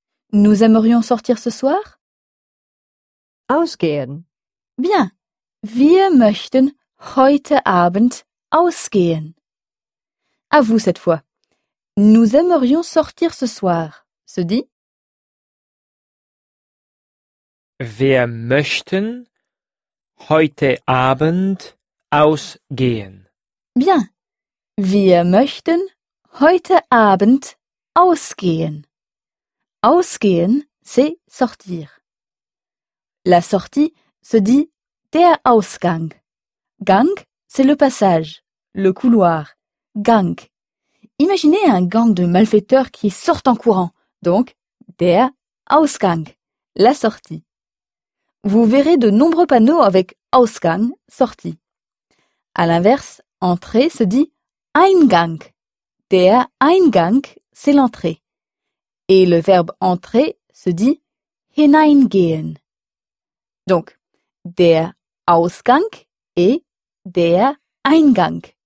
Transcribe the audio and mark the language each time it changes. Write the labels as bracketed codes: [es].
[fr] Nous aimerions sortir ce soir. [de] Ausgehen. [fr] Bien. [de] Wir möchten heute Abend ausgehen. [fr] À vous cette fois. Nous aimerions sortir ce soir. Se dit. [de] Wir möchten heute Abend ausgehen. [fr] Bien. [de] Wir möchten heute Abend ausgehen. [fr] Ausgehen, c'est sortir. La sortie se dit der Ausgang. Gang, c'est le passage, le couloir. Gang. Imaginez un gang de malfaiteurs qui sortent en courant. Donc, der Ausgang, la sortie. Vous verrez de nombreux panneaux avec Ausgang, sortie. À l'inverse, entrée se dit Eingang. Der Eingang, c'est l'entrée. Et le verbe entrer se dit hineingehen. Donc, der Ausgang et der Eingang.